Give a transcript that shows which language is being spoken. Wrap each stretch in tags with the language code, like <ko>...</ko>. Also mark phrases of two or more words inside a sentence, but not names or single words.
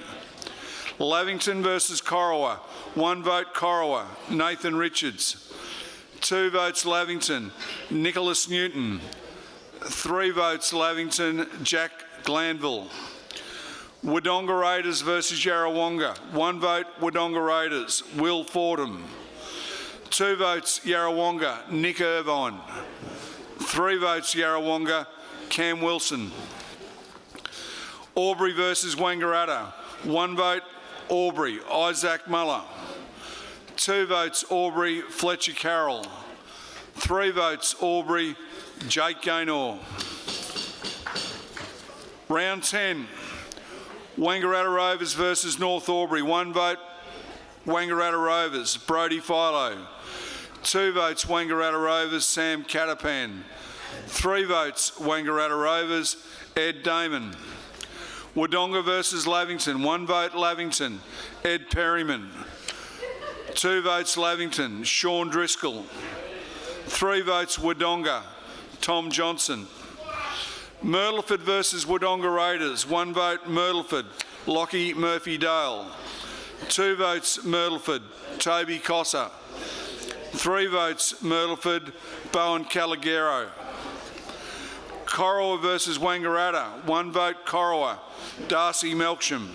<en>Lavington versus Corowa. 1 vote Corowa, Nathan Richards. 2 votes Lavington, Nicholas Newton. 3 votes Lavington, Jack Glanville. Wodonga Raiders versus Yarrawonga. 1 vote Wodonga Raiders, Will Fordham. 2 votes Yarrawonga, Nick Irvine. 3 votes Yarrawonga, Cam Wilson. Albury versus Wangaratta. 1 vote Albury, Isaac Muller. 2 votes Albury, Fletcher Carroll. 3 votes Albury, Jake Gaynor. Round 10. Wangaratta Rovers versus North Albury. 1 vote Wangaratta Rovers, Brodie Philo. 2 votes Wangaratta Rovers, Sam Catapan. 3 votes Wangaratta Rovers, Ed Damon. Wodonga versus Lavington. 1 vote Lavington, Ed Perryman. 2 votes Lavington, Sean Driscoll. 3 votes Wodonga, Tom Johnson. Myrtleford versus Wodonga Raiders, 1 vote Myrtleford, Lockie Murphy-Dale. 2 votes Myrtleford, Toby Cossa. 3 votes Myrtleford, Bowen Calagero. Corowa versus Wangaratta, 1 vote Corowa, Darcy Melksham.</en>